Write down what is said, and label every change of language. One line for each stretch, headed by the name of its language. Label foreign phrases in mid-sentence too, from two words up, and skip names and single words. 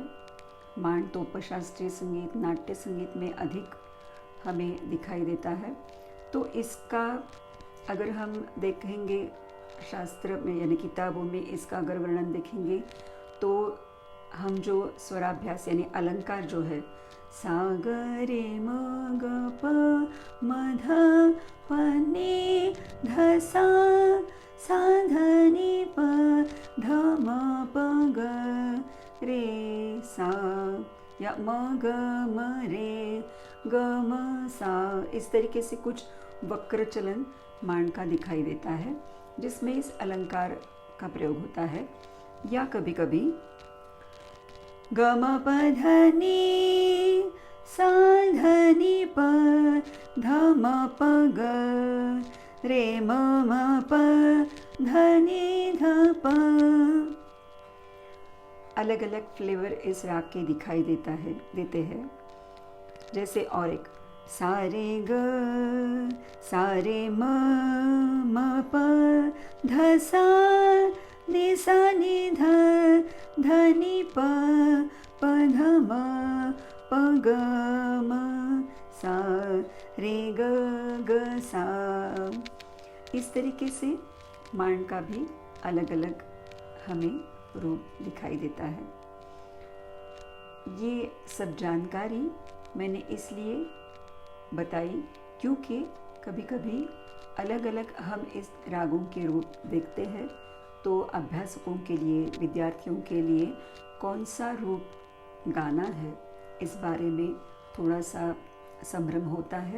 Hindi: मांड तो उपशास्त्रीय संगीत, नाट्य संगीत में अधिक हमें दिखाई देता है। तो इसका अगर हम देखेंगे शास्त्र में यानी किताबों में इसका अगर वर्णन देखेंगे तो हम जो स्वराभ्यास यानी अलंकार जो है सा ग रे म ग प म ध प नि ध सा सा ध नि प ध म प ग रे सा, या म ग म रे ग म सा। इस तरीके से कुछ वक्र चलन मांड का दिखाई देता है जिसमें इस अलंकार का प्रयोग होता है। या कभी कभी ग म प ध नि सा ध नि प ध म प ग रे म म प ध नि ध प। अलग अलग फ्लेवर इस राग के दिखाई देते हैं। जैसे और एक सा रे ग सा रे म म प ध सा नि सा नि ध ध नि प प ध म प ग म सा रे ग ग सा। इस तरीके से मांड का भी अलग अलग हमें रूप दिखाई देता है। ये सब जानकारी मैंने इसलिए बताई क्योंकि कभी कभी अलग अलग हम इस रागों के रूप देखते हैं, तो अभ्यासकों के लिए, विद्यार्थियों के लिए कौन सा रूप गाना है इस बारे में थोड़ा सा संभ्रम होता है।